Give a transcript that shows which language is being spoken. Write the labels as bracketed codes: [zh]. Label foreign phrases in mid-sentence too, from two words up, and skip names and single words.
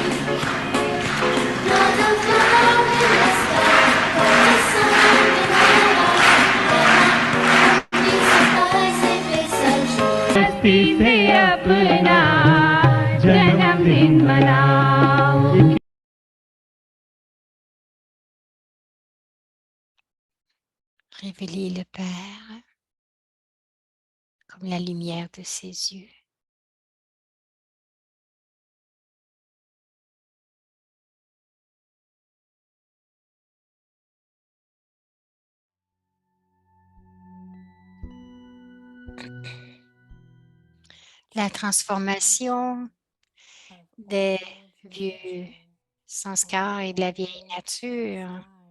[en] Not a cloud in the sky, or the sun in my eyes. Only surprise if it's a dream. [hi] मस्ती से अपना जन्मदिन मनाओ। [fr] Révélez le Père comme la lumière de ses yeux. La transformation des vieux sanskars et de la vieille nature,